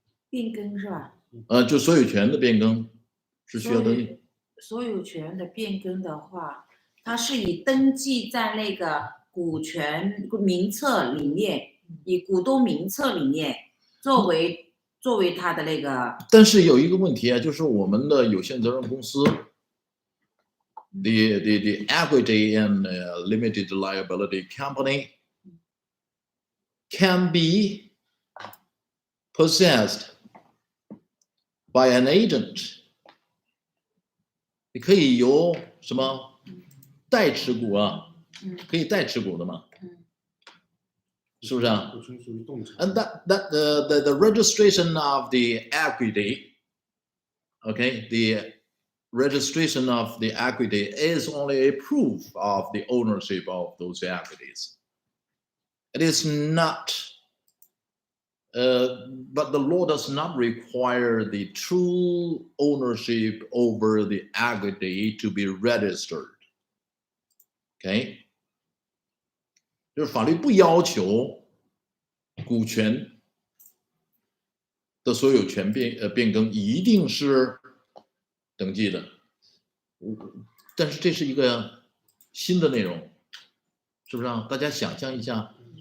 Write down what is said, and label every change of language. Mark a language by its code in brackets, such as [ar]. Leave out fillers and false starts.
[zh] 变更是吧？就所有权的变更是需要登记。所有权的变更的话，它是以登记在那个股权名册里面，以股东名册里面作为它的那个。但是有一个问题啊，就是我们的有限责任公司 [en] the equity and limited liability company can be possessed by an agent。 [zh] 你可以由什么代持股啊？可以代持股的嘛？是不是啊？股权属于动产。 [en] And the registration of the equity, okay, the registration of the equity is only a proof of the ownership of those equities. It is not, but the law does not require the true ownership over the equity to be registered. Okay? [zh] 就是法律不要求股权的所有权变更一定是登记的，但是这是一个新的内容，是不是啊？大家想象一下。